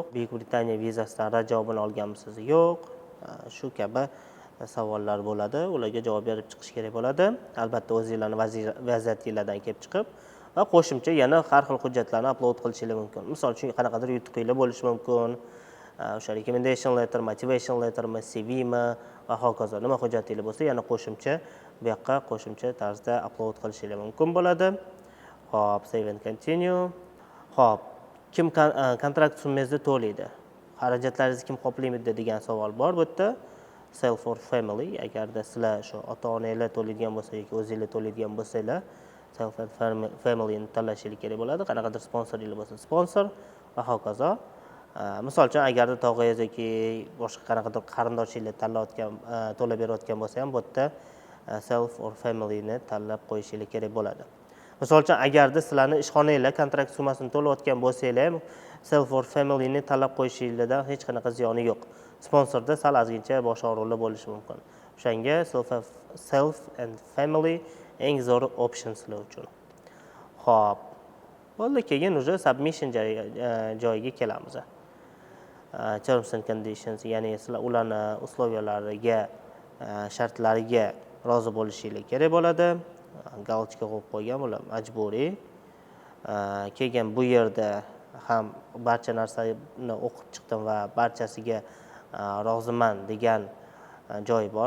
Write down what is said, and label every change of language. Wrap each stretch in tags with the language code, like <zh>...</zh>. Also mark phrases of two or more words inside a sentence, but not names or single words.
<uz>Buyuk Britaniya vizasidan rad javobini olganmisiz? Yo'q. Shu kabi savollar bo'ladi. Ularga javob berib chiqish kerak bo'ladi. Albatta o'zingizlarning vaziyatingizdan kelib chiqib va qo'shimcha yana har xil hujjatlarni upload qilishingiz mumkin. Misol uchun qanaqadir yutuqinglar bo'lishi mumkin. O'sha</uz> <en>recommendation letter, motivation lettermi,</en> <uz>CVmi va hokazo. Nima hujjatingiz bo'lsa, yana qo'shimcha bu yoqqa qo'shimcha tarzda upload qilishingiz mumkin bo'ladi. Hop,</uz> <en>save and continue.</en> <uz>Hop, kim kontrakt summangizni to'laydi? Xarajatlaringizni kim qoplaydi degan savol bor bu yerda.</uz> <en>Self or family,</en> <uz>agarda sizlar shu ota-onanglar to'laydigan bo'lsa yoki o'zingizlar to'laydigan bo'lsanglar,</uz> <en>self and family</en> <uz>ni tanlashingiz kerak bo'ladi. Qanaqadir sponsoringiz bo'lsa, sponsor va hokazo. Misol uchun, agarda tog'angiz yoki boshqa qanaqadir qarindoshingiz to'lab berayotgan bo'lsa ham, bu yerda</uz> <en>self or family</en> <uz>ni tanlab qo'yishingiz kerak bo'ladi. Misol uchun, agarda sizlarning ishxonangizlar kontrakt summasini to'layotgan bo'lsanglar ham,</uz> <en>self or family</en> <uz>ni tanlab qo'yishingizdan hech qanaqa ziyoni yo'q. Sponsorda sal ozgincha bosh og'riqlar bo'lishi mumkin. O'shanga</uz> <en>self and family</en> <uz>eng zo'r option sizlar uchun. Xo'p. Bo'ldi, keyin уже submission joyiga kelamiz.</uz> <en>Terms and conditions,</en> <uz>ya'ni sizlar ularning условиялariga, shartlariga rozi bo'lishingiz kerak bo'ladi. Galочка qo'yib qo'ygan bular majburiy. Keyin bu yerda ham barcha narsani o'qib chiqdim va barchasiga roziman degan joy bor.</uz>